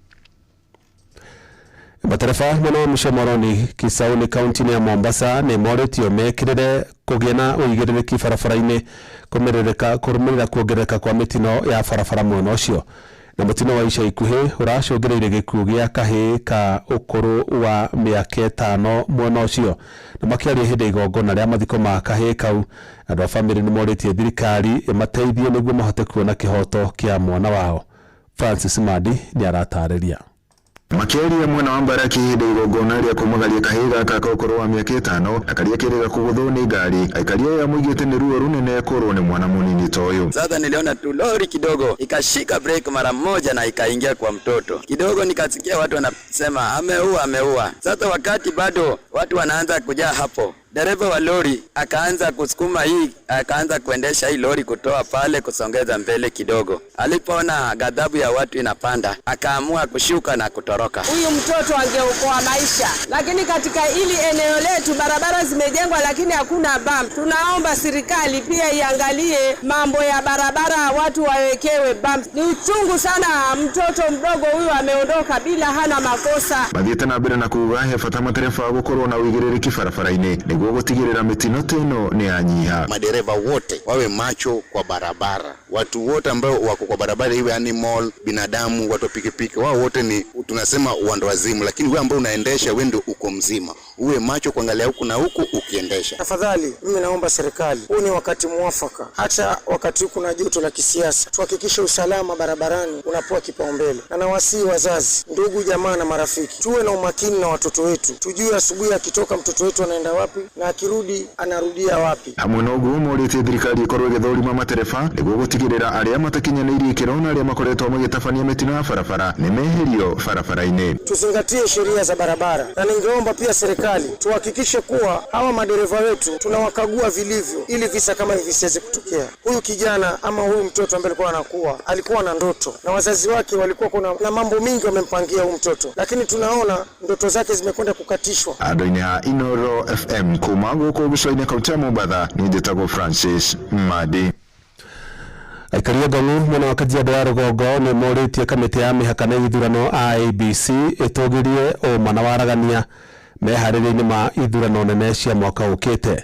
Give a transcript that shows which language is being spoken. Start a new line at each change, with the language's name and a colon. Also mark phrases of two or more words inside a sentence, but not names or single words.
Kikuyu: Matereba mwena Mshomoroni Kisauni kaunti ya Mombasa nĩ moretio mekirire kũgĩa na ũigĩrĩrĩki barabara-inĩ kũrũmĩrĩra kuongerereka kwa mĩtino ya barabara mwena ũcio na mutino wa ica ikuhĩ ũracũngĩrĩire gĩkuũ gĩa kahĩĩ ka ũkũrũ wa mĩaka 5 mwena ũcio na makĩaria hĩndĩ igongona rĩa mathiko ma kahĩĩ kau andũ a bamĩrĩ nĩ morĩtie thirikari ĩmateithie nĩguo mahote kuona kĩhoto kĩa mwana wao. Francis Madi nĩ aratarĩria. Makiaria mwena wa Mbaraki hĩndĩ igongona rĩa kũmagaria kahĩĩ gaka ka ũkũrũ wa mĩaka 5 akaria kĩrĩga kũgũthwo nĩ ngari aikaria ya mũigĩte nĩ ruo runene kũrwo nĩ mwana mũnini ta ũyũ.
Swahili: Sasa niliona tu lori kidogo ikashika break mara moja na ikaingia kwa mtoto kidogo, nikasikia watu wanasema ameua. Sasa wakati bado watu wanaanza kujaa hapo, dereva wa lori akaanza kusukuma akaanza kuendesha hii lori kutoa pale kusongeza mbele kidogo. Alipoona ghadhabu ya watu inapanda, akaamua kushuka na kutoroka. Huyu mtoto angeokoa maisha, lakini katika hili eneo letu barabara zimejengwa lakini hakuna bump. Tunaomba serikali pia iangalie mambo ya barabara, watu wawekewe bump. Ni uchungu sana, mtoto mdogo huyu ameondoka bila hana makosa.
Kikuyu: Mathiete na mbere na kuuga he bata matereba gukorwo na uigĩrĩrĩki barabara-inĩ nĩguo gũtigĩrĩra mĩtino teno nĩ yanyiha.
Swahili: Madereva wote wawe macho kwa barabara. Watu wote ambao wako kwa barabara, iwe animal, binadamu, watu pikipiki, wao wote ni tunasema uwanda wazimu, lakini wewe ambao unaendesha wewe ndio uko mzima. Uwe macho kuangalia huku na huku ukiendesha. Tafadhali mimi naomba serikali, huu ni wakati mwafaka, hata wakati huku na joto la kisiasa, tuhakikishe usalama barabarani unapewa kipaumbele. Na nawasihi wazazi, ndugu, jamaa na marafiki, tuwe na umakini na watoto wetu. Tujue asubuhi akitoka mtoto wetu anaenda wapi na akirudi anarudia wapi.
Kikuyu: Hamwe na uguo morĩtie thirikari ikorwo igĩthũrima matereba nĩguo gũtigĩrĩra arĩa matakinyanĩirie ikĩro na arĩa makoretwo magĩtabania mĩtino ya barabara nĩ meherio barabara-inĩ.
Swahili: Tuzingatie sheria za barabara, na ningeomba pia serikali tuhakikishe kuwa hawa madereva wetu tunawakagua vilivyo ili visa kama hivi visiweze kutokea. Huyu kijana ama huyu mtoto ambaye alikuwa na ndoto na wazazi wake walikuwa na mambo mingi wamempangia huyu mtoto, lakini tunaona ndoto zake zimekwenda kukatishwa.
Kikuyu: Andũ-inĩ ha Inoro FM kuma gũkũ gĩcũa-inĩ kaunti ya Mombatha, niĩ njĩtagwo Francis Madi. Aikaria Ngong'u mwena wa Kajiado ya rũgongo nĩ morĩtie kamĩtĩ ya mĩhaka na ithurano IEBC ĩtũgĩrie ũma na waragania meharĩrĩria-inĩ ma ithurano nene cia mwaka ũkĩte.